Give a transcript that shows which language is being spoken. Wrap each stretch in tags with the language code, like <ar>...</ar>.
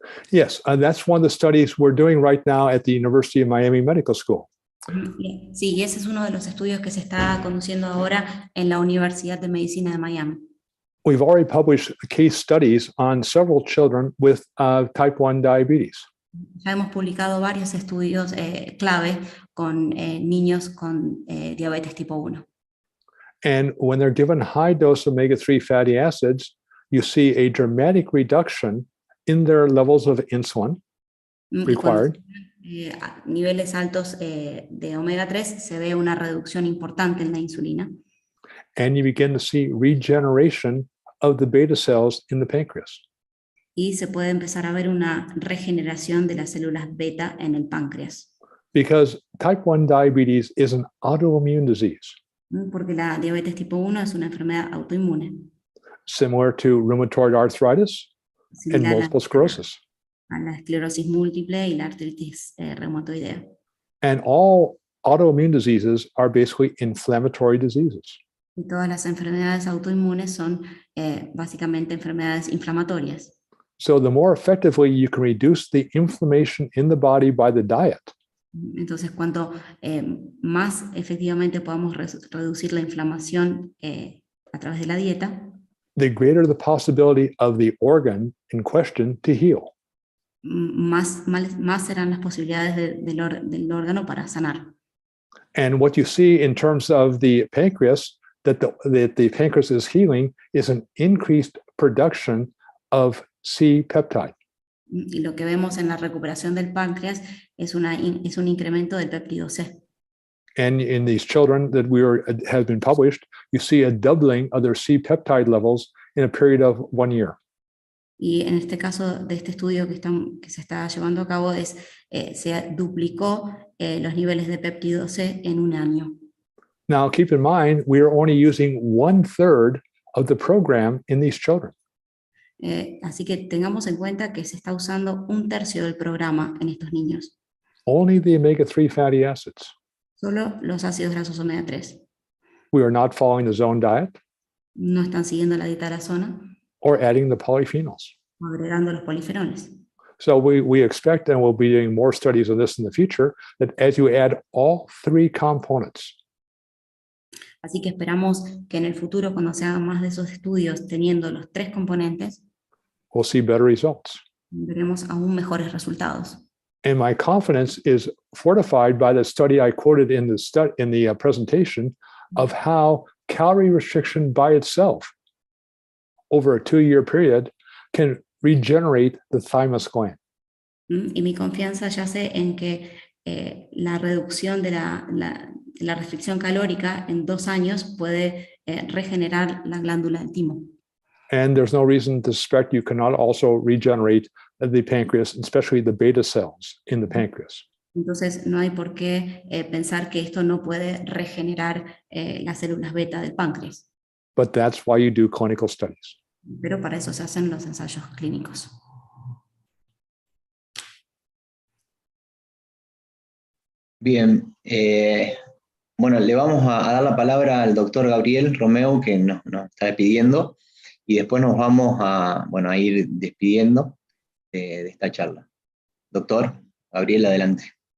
<en>Yes, that's one of the studies we're doing right now at the University of Miami Medical School.</en> <es>Sí, ese es uno de los estudios que se está conduciendo ahora en la Universidad de Medicina de Miami.</es> <en>We've already published case studies on several children with type 1 diabetes.</en> <es>Ya hemos publicado varios estudios clave con niños con diabetes tipo 1.</es> <en>And when they're given high dose omega-3 fatty acids, you see a dramatic reduction in their levels of insulin required.</en> <es>A niveles altos de omega 3 se ve una reducción importante en la insulina.</es> <en>And you begin to see regeneration of the beta cells in the pancreas.</en> <es>Y se puede empezar a ver una regeneración de las células beta en el páncreas.</es> <en>Because type 1 diabetes is an autoimmune disease,</en> <es>Porque la diabetes tipo 1 es una enfermedad autoinmune.</es> <en>similar to rheumatoid arthritis and</en> <es>Similar</es> <en>multiple sclerosis.</en> <es>a la esclerosis múltiple y la artritis reumatoidea.</es> <en>And all autoimmune diseases are basically inflammatory diseases.</en> <es>Y todas las enfermedades autoinmunes son básicamente enfermedades inflamatorias.</es> <en>So the more effectively you can reduce the inflammation in the body by the diet,</en> <es>Entonces, cuanto más efectivamente podamos reducir la inflamación a través de la dieta,</es> <en>the greater the possibility of the organ in question to heal.</en> <es>más serán las posibilidades del órgano para sanar.</es> <en>And what you see in terms of the pancreas, that the pancreas is healing, is an increased production of C-peptide.</en> <es>Y lo que vemos en la recuperación del páncreas es un incremento del péptido C.</es> <en>And in these children that have been published, you see a doubling of their C-peptide levels in a period of 1 year.</en> <es>Y en este caso de este estudio que se está llevando a cabo se duplicó los niveles de péptido C en 1 año.</es> <en>Now, keep in mind, we are only using 1/3 of the program in these children.</en> <es>Así que tengamos en cuenta que se está usando 1/3 del programa en estos niños.</es> <en>Only the omega-3 fatty acids.</en> <es>Solo los ácidos grasos omega 3.</es> <en>We are not following the zone diet</en> <es>No están siguiendo la dieta de la zona</es> <en>or adding the polyphenols.</en> <es>o agregando los polifenoles.</es> <en>So we expect, and we'll be doing more studies on this in the future, that as you add all 3 components,</en> <es>Así que esperamos que en el futuro, cuando se hagan más de esos estudios teniendo los 3 componentes,</es> <en>we'll see better results.</en> <es>veremos aún mejores resultados.</es> <en>And my confidence is fortified by the study I quoted in the presentation of how calorie restriction by itself over a 2-year period can regenerate the thymus gland.</en> <es>Y mi confianza yace en que la reducción de la restricción calórica en 2 años puede regenerar la glándula del timo.</es> <en>And there's no reason to suspect you cannot also regenerate the pancreas, especially the beta cells in the pancreas.</en> <es>Entonces no hay por qué pensar que esto no puede regenerar las células beta del páncreas.</es> <en>But that's why you do clinical studies.</en> <es>Pero para eso se hacen los ensayos clínicos. Bien, bueno, le vamos a dar la palabra al doctor Gabriel Romeu, que nos está despidiendo, y después nos vamos a ir despidiendo de esta charla. Doctor Gabriel, adelante.</es>